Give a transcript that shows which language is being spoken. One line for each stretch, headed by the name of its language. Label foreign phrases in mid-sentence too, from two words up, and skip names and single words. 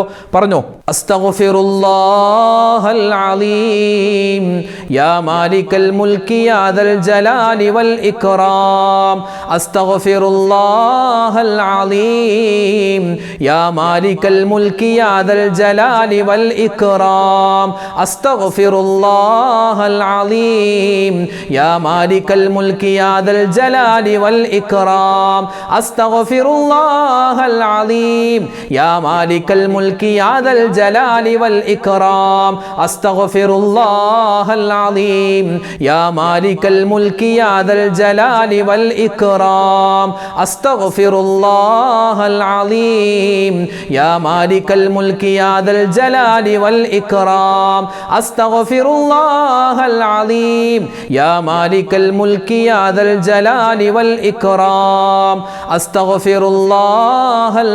Arabic: പറഞ്ഞോ. أستغفر الله العظيم يا مالك الملك يا ذا الجلال والإكرام أستغفر الله العظيم يا مالك الملك يا ذا الجلال والإكرام أستغفر الله العظيم يا مالك الملك يا ذا الجلال والإكرام أستغفر الله العظيم يا مالك الملك يا ذا الجلال والإكرام أستغفر الله العظيم يا مالك الملك يا ذا الجلال والإكرام أستغفر الله العظيم يا مالك الملك يا ذا الجلال والإكرام أستغفر الله العظيم يا مالك الملك يا ذا الجلال والإكرام أستغفر الله